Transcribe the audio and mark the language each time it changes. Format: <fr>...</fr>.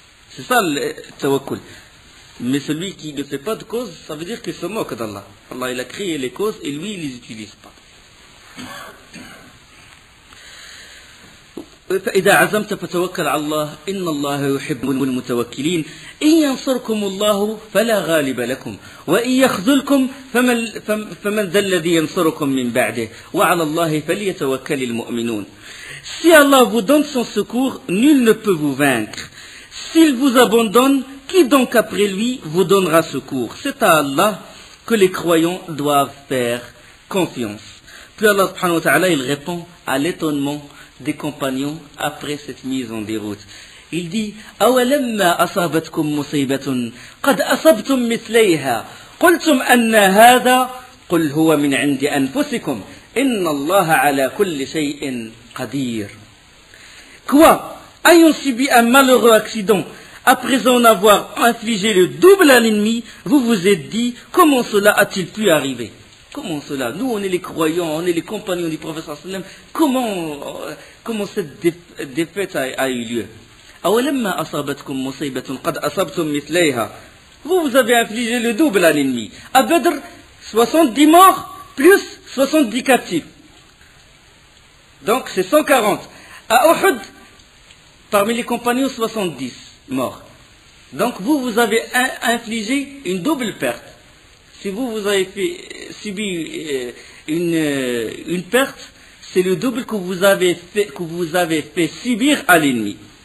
<fr>C'est ça le tawakkul. Mais celui qui ne fait pas de cause, ça veut dire qu'il se moque d'Allah. Allah, il a créé les causes et lui, il ne les utilise pas.</fr> <ar>فإذا عزمت فتوكل على الله إن الله يحب المتوكلين إن ينصركم الله فلا غالب لكم وإن يخذلكم فمن ذا الذي ينصركم من بعده وعلى الله فليتوكل المؤمنون.</ar> <fr>Si Allah vous donne son secours, nul ne peut vous vaincre. S'il vous abandonne, qui donc après lui vous donnera secours? C'est à Allah que les croyants doivent faire confiance. Puis Allah subhanahu wa ta'ala, il répond à l'étonnement des compagnons après cette mise en déroute. Il dit</fr> <ar>أَوَلَمَّا أَصَابَتْكُمْ مُصِيبَةٌ قَدْ أَصَبْتُمْ مِثْلَيْهَا قُلْتُمْ أَنَّ هَذَا قُلْ هُوَ مِنْ عِنْدِ أَنفُسِكُمْ إِنَّ اللَّهَ عَلَى كُلِّ شَيْءٍ قَدِيرٌ.</ar> <fr>Quoi? Ayant subi un malheureux accident, après en avoir infligé le double à l'ennemi, vous vous êtes dit, comment cela a-t-il pu arriver? Comment cela? Nous, on est les croyants, on est les compagnons du prophète sallam. Comment cette défaite a eu lieu?</fr> <ar>أولما أصابتكم مصيبة قد أصبتم مثليها.</ar> <fr>Vous avez infligé le double à l'ennemi. À Badr, 70 morts plus 70 captifs. Donc c'est 140. À Uhud, parmi les compagnons, 70 morts. Donc vous avez infligé une double perte. Si vous avez subi une perte, c'est le double que vous avez fait subir à l'ennemi.</fr>